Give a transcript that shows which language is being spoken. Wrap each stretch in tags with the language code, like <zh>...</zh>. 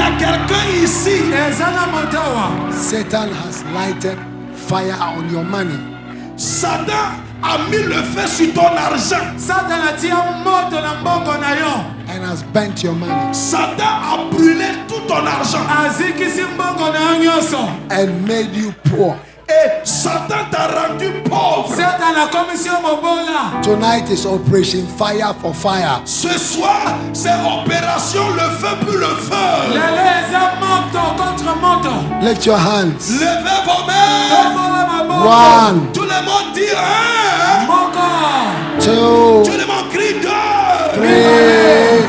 <en>Satan has lighted fire on your money.</en> <fr>Satan a mis le feu sur ton argent.</fr> <ln>satana atia moto na mbongo na yo</ln> <en>And has burnt your money.</en> <fr>Satan a brûlé tout ton argent.</fr> <ln>azikisi mbongo na yo nyonso</ln> <en>And made you poor.</en> <fr>Et Satan t'a rendu pauvre.</fr> <ln>satana akomisi yo mobola</ln> <en>Tonight is Operation Fire for Fire.</en> <fr>Ce soir, c'est opération le feu pour le feu.</fr> <ln>lelo eza moto contre moto</ln> <en>Lift your hands.</en> <fr>Levez vos mains.</fr> <ln>tobola maboko</ln> <en>One,</en> <fr>Tout le monde dit un.</fr> <ln>moko</ln> <en>two,</en> <fr>Tout le monde crie deux.</fr> <en>three.</en>